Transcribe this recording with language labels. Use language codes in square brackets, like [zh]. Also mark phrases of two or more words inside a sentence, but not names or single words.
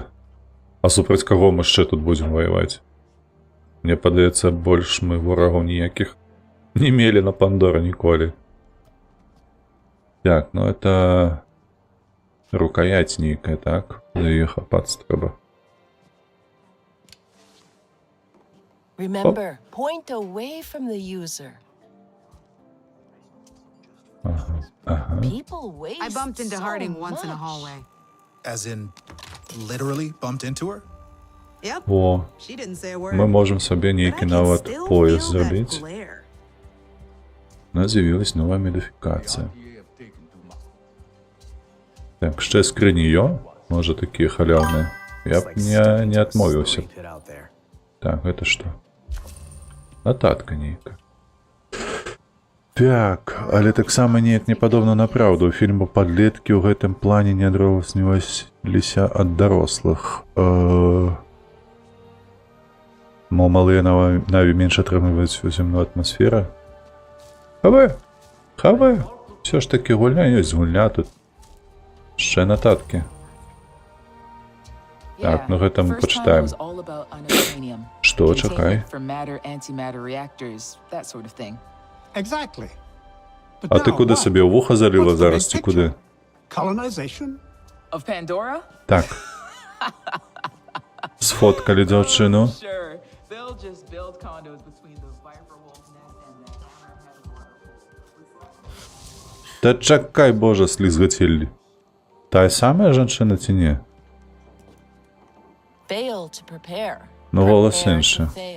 [be] А супраць каго мы яшчэ тут будзем ваяваць? Мне падаецца, больш мы ворагаў ніякіх не мелі на Пандоры ніколі. [ru] Так, ну это... рукоять нейкая, так? [be] За яе хапацца трэба. [en] Remember, point away from the user. People waste I bumped into Harding once in a hallway. As in, literally bumped into her? Yep. [be] Во. [en] She didn't say a word. [ru] Мы можем себе [be] нейкі нават пояс зрабіць. [uk] У нас з'явилась новая модифікація. Так, ще скрині ё? Може такі халявні? [ru] Я б не отмовился. [uk] Так, [ru] это что? [uk] Нотатка нейка. [be] Так, але таксама неяк не падобна на праўду. У фільму падлеткі ў гэтым плане не адрозніваліся ад дарослых. Мо малыя наві менш атрымліваюць зямную атмасферу. Хаве! [uk] Все ж таки [be] гульня ёсць гульня тут. [uk] Ще нотатки. [be] Так, ну гэта мы пачытаем. Што, чакай? [uk] А ты куди собі у вуха залила зараз, ці куди? [be] Так. Сфоткали дзяўчыну. Та чакай, божа, слізгацеллі. Тая самая жанчына ці не? Ну, голас іншы.